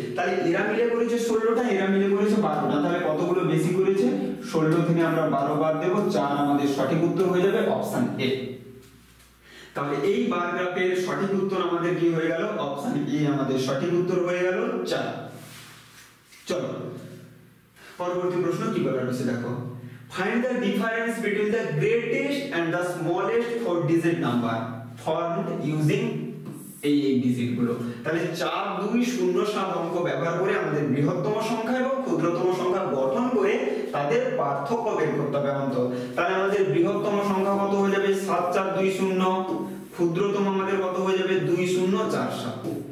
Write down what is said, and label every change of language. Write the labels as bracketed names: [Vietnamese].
[Bangla] তাহলে এরা মিলে করেছে 16টা, এরা মিলে করেছে 12টা, তাহলে কতগুলো বেশি করেছে, 16 থেকে আমরা 12 বাদ দেব, 4 আমাদের সঠিক উত্তর হয়ে যাবে অপশন এ। তাহলে এই বার গ্রাফের সঠিক উত্তর আমাদের কি হয়ে গেল, অপশন এ আমাদের সঠিক উত্তর হয়ে গেল 4। চলো পরবর্তী প্রশ্ন কি বলা রয়েছে দেখো, [English] find the difference between the greatest and the smallest 4-digit number formed using [Bangla] এই ডিজিট গুলো। তাহলে 4 2 0 7 অঙ্ক ব্যবহার করে আমাদের বৃহত্তম সংখ্যা এবং ক্ষুদ্রতম সংখ্যা গঠন করে তাদের পার্থক্য বের করতে হবে অন্তর। তাহলে আমাদের বৃহত্তম সংখ্যা কত হয়ে যাবে, 7 4 2 0, ক্ষুদ্রতম আমাদের কত হয়ে যাবে, 2 0 4 7।